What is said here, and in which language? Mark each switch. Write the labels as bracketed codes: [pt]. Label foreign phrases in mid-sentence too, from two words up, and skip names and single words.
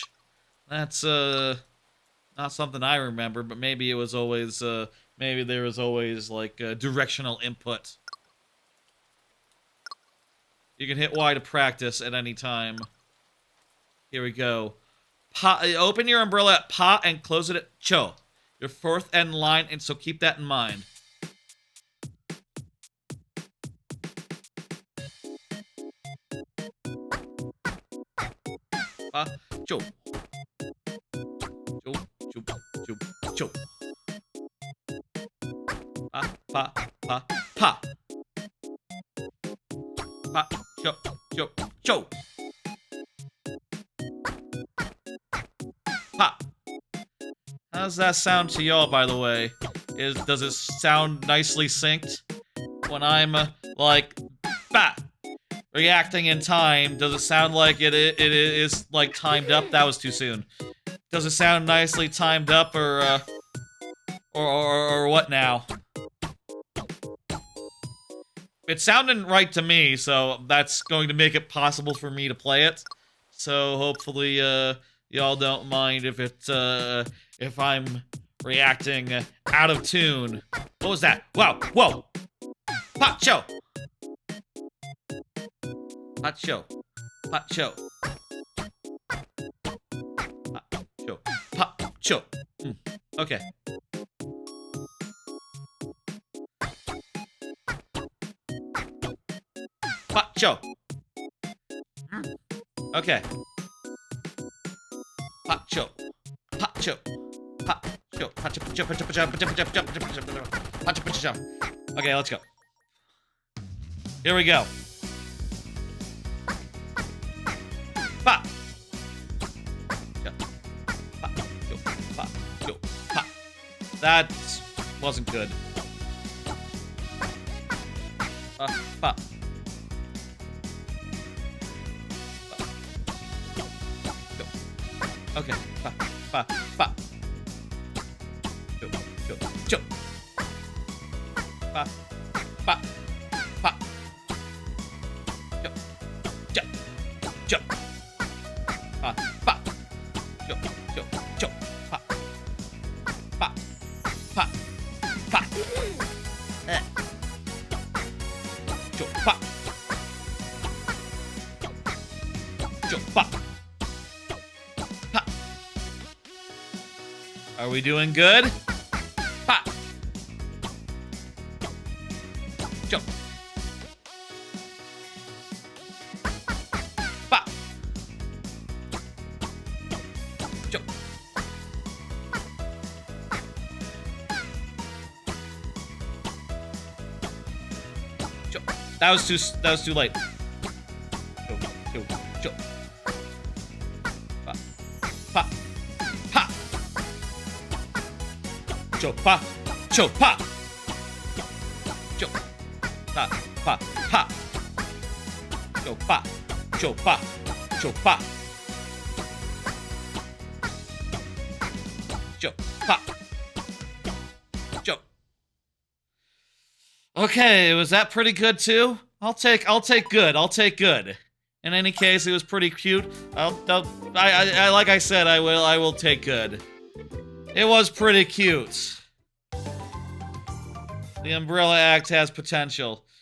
[en] That's not something I remember, but maybe it was always maybe there was always like directional input. You can hit Y to practice at any time. Here we go. Open your umbrella at Pa and close it at Cho. Your 4th end line, and so keep that in mind. Cho. Cho, cho, cho, cho. Pa, pa, pa, pa. Pa, cho, cho, cho. Pa. How does that sound to y'all, by the way? Does it sound nicely synced? When I'm, like, ba! Reacting in time, does it sound like it is, like, timed up? That was too soon. Does it sound nicely timed up, or what now? It sounded right to me, so that's going to make it possible for me to play it. So hopefully, y'all don't mind if I'm reacting out of tune. What was that? Wow, whoa! Pacho! Pacho. Pacho. Pacho. Pacho. Okay. Pacho. Okay. Pacho. Pacho. Pacho. Pacho. Pacho. Pacho. Pacho. Pacho. Pacho. Pacho. Pacho. Okay, let's go. Here we go. Pa. That wasn't good. Pa. Okay. Pa. Cho. Pa. Pa. Cho. Pa. Cho. Pa. Pa. Cho. Pa. Cho. Pa. Pa. Are we doing good? Pa. Cho. Pa. Cho. Cho. That was too late. Cho. Cho. Pa. Pa. Pa. Cho. Pa. Cho. Pa. Cho. Pa. Pa. Pa. Cho. Pa. Cho. Pa. Cho. Pa. Cho. Pa. Cho. Okay, was that pretty good too? I'll take good. I'll take good. In any case, it was pretty cute. I like I said, I will take good. It was pretty cute. The Umbrella Act has potential.